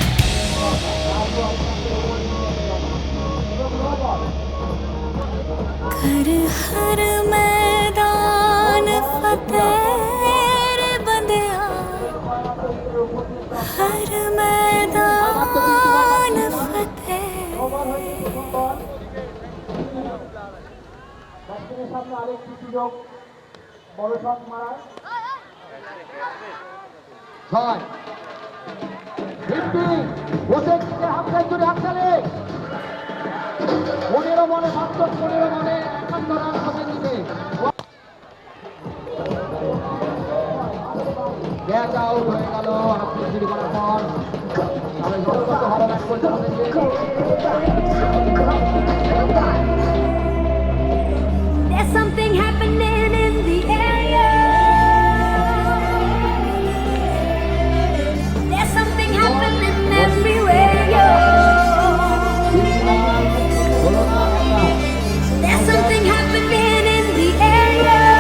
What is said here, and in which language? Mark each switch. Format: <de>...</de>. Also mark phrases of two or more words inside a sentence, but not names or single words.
<hi>कर हर मैदान फतेह रे बंदेया, हर मैदान फतेह।</hi> <bn>ব্যাটসম্যানের সামনে আরেকটি সুযোগ, বড় শট মারার। 6 50 হোসেন</bn> <en>half century</en> <bn>হাততালি। 15 বলে 15 বলে 51 রান হোসেন দিকে।</bn> <en>catch out</en> <bn>হয়ে গেল</bn> <en>half century</en> <bn>করার পর। তবে যথাযথ ভালো ব্যাট করছে হোসেন দিকে।</bn> <en>There's something happening in the area. There's something happening everywhere. There's something happening in the area.</en>